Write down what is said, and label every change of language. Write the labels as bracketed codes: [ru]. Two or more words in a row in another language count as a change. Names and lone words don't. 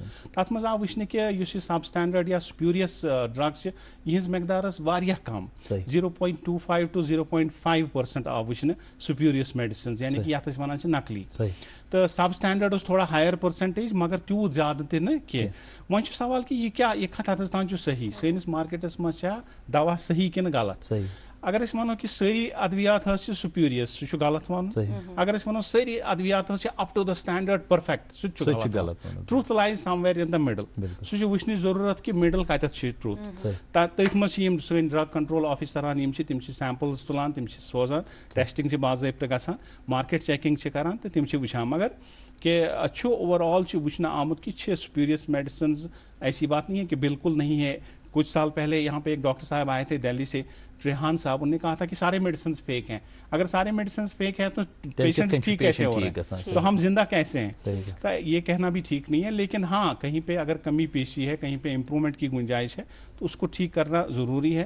[ks] تتھ منٛز آو وٕچھنہٕ کہِ یُس یہِ [en] sub standard [ks] یا [en] spurious drug [ks] چھِ یِہنٛز مقدار ٲس واریاہ کم 0.25 to 0.5% آو وٕچھنہٕ [en] spurious medicines [ks] یعنی کہِ یتھ أسۍ ونان چھِ نقلی تہٕ [en] sub standard [ks] اوس تھوڑا [en] higher percentage [ks] مگر تیوٗت زیادٕ تہِ نہٕ کینٛہہ. وۄنۍ چھُ سوال کہِ یہِ کیاہ یہِ کتھ حدس تام چھُ صحیح سٲنِس مارکیٹس منٛز چھا دوا صحیح کِنہٕ غلط. اگر اس ونو کہ ساری ادویات ہس سپیریس سہ غلط ون اگر اس ونو ساری ادویات ہس [en] up to the standard perfect [ks] سہ غلط [en] truth lies some where in the middle [ks] سہ وچھنی ضرورت کہ مڈل کتھ ٹروتھ تٔتھۍ منٛز چھِ یِم سٲنۍ [en] drug control [ks] آفیسران یِم چھِ تِم چھِ سیمپلز تُلان تِم چھِ سوزان ٹیسٹنگ چھِ باضٲبطہٕ گژھان [en] market checking [ks] چھِ کران تہٕ تِم چھِ وٕچھان مگر کہ چھُ [en] over all [ks] چھُ وٕچھنہٕ آمُت کہ چھِ [en] spurious medicines [ur] ایسی بات نہیں ہے کہ بالکل نہیں ہے. کچھ سال پہلے یہاں پہ ایک ڈاکٹر صاحب آئے تھے دہلی سے ریحان صاحب, انہوں نے کہا تھا کہ سارے میڈیسنز فیک ہیں. اگر سارے میڈیسنز فیک ہیں تو پیشنٹ ٹھیک کیسے ہو رہے ہیں, تو ہم زندہ کیسے ہیں؟ تو یہ کہنا بھی ٹھیک نہیں ہے. لیکن ہاں کہیں پہ اگر کمی پیشی ہے, کہیں پہ امپرومنٹ کی گنجائش ہے تو اس کو ٹھیک کرنا ضروری ہے.